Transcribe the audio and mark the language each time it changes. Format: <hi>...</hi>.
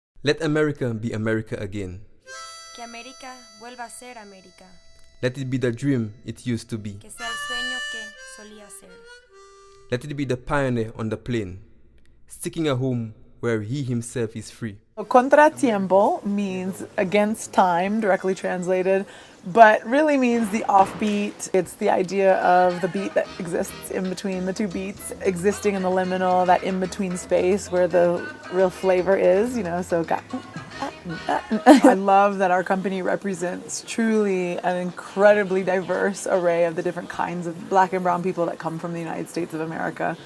<en>Let America be America again.</en> <es>Que América vuelva a ser América.</es> <en>Let it be the dream it used to be.</en> <es>Que sea el sueño que solía ser.</es> <en>Let it be the pioneer on the plane, seeking a home where he himself is free. CONTRA-TIEMPO means against time, directly translated, but really means the offbeat. It's the idea of the beat that exists in between the two beats, existing in the liminal, that in-between space where the real flavor is, so I love that our company represents truly an incredibly diverse array of the different kinds of Black and brown people that come from the United States of America.</en>